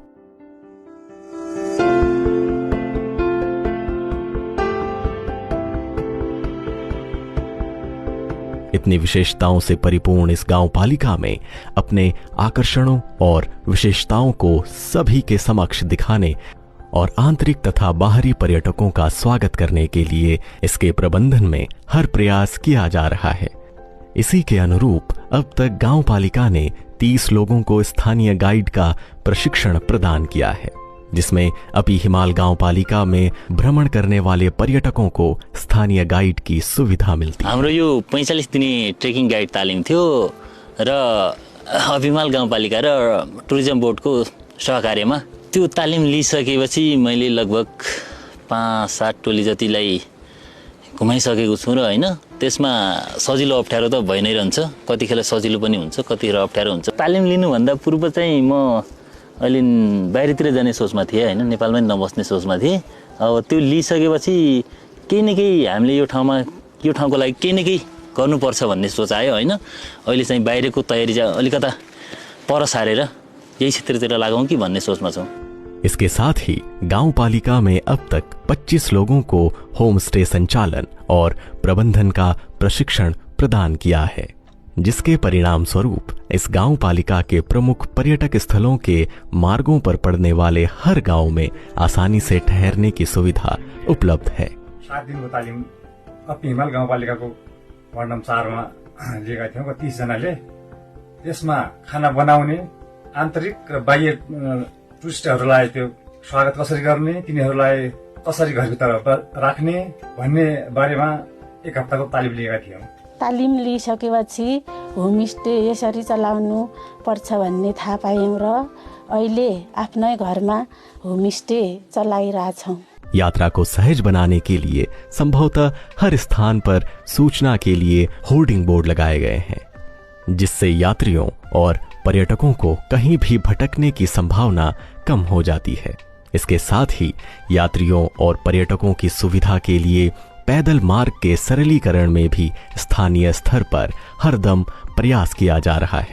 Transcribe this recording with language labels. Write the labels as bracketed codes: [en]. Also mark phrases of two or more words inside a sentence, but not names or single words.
[hi] इतनी विशेषताओं से परिपूर्ण इस गांव पालिका में अपने आकर्षणों और विशेषताओं को सभी के समक्ष दिखाने और आंतरिक तथा बाहरी पर्यटकों का स्वागत करने के लिए इसके प्रबंधन में हर प्रयास किया जा रहा है। इसी के अनुरूप अब तक गांव पालिका ने 30 लोगों को स्थानीय गाइड का प्रशिक्षण प्रदान किया है। जिसमें अपी हिमाल गांव पालिका में भ्रमण करने वाले पर्यटकों को स्थानीय गाइड की सुविधा मिलती है। [ne] हाम्रो यो 45 दिने [en] trekking guide [ne] तालिम थियो र अपी हिमाल गाउँपालिका र [en] tourism board [ne] सहकार्यमा त्यो तालिम लिइसकेपछि मैले लगभग 5-7 टोली जतिलाई घुमाइसकेको छु र हैन त्यसमा सजिलो अप्ठ्यारो त भइ नै रहन्छ। कतिखेर सजिलो पनि हुन्छ, कतिखेर अप्ठ्यारो हुन्छ। तालिम लिनुभन्दा पूर्व चाहिँ म अहिले बाहिरतिर जाने सोचमा थिएँ हैन, नेपालमै नबस्ने सोचमा थिएँ। अब त्यो लिइसकेपछि केही न केही हामीले यो ठाउँको लागि केही न केही गर्नुपर्छ भन्ने सोच आयो हैन। अहिले चाहिँ बाहिरको तयारी चाहिँ अलिकता पर सारेर यही क्षेत्रतिर लागौँ कि भन्ने सोचमा छौँ। [hi] इसके साथ ही गांव पालिका में अब तक 25 लोगों को [en] home stay [hi] संचालन और प्रबंधन का प्रशिक्षण प्रदान किया है, जिसके परिणाम स्वरूप इस गांव पालिका के प्रमुख पर्यटक स्थलों के मार्गों पर पड़ने वाले हर गांव में आसानी से ठहरने की सुविधा उपलब्ध है। [ne] 7 दिनको तालिम अपी हिमाल गाउँपालिकाको वार्ड नम्बर 4 मा लिएका थियौँ 30 जनाले। त्यसमा खाना बनाउने, आन्तरिक र बाह्य टुरिस्टहरूलाई त्यो स्वागत कसरी गर्ने, तिनीहरूलाई कसरी घरभित्र राख्ने भन्ने बारेमा 1 हप्ताको तालिम लिएका थियौँ। तालिम लिइसकेपछि होमस्टे यसरी चलाउनु पर्छ भन्ने थाहा पायौँ र अहिले आफ्नै घरमा होमस्टे चलाइरहेछौँ। [hi] यात्रा को सहज बनाने के लिए संभवतः हर स्थान पर सूचना के लिए [en] hoarding board [hi] लगाए गए हैं, जिससे यात्रियों और पर्यटकों को कहीं भी भटकने की संभावना कम हो जाती है। इसके साथ ही यात्रियों और पर्यटकों की सुविधा के लिए पैदल मार्ग के सरलीकरण में भी स्थानीय स्तर पर हरदम प्रयास किया जा रहा है।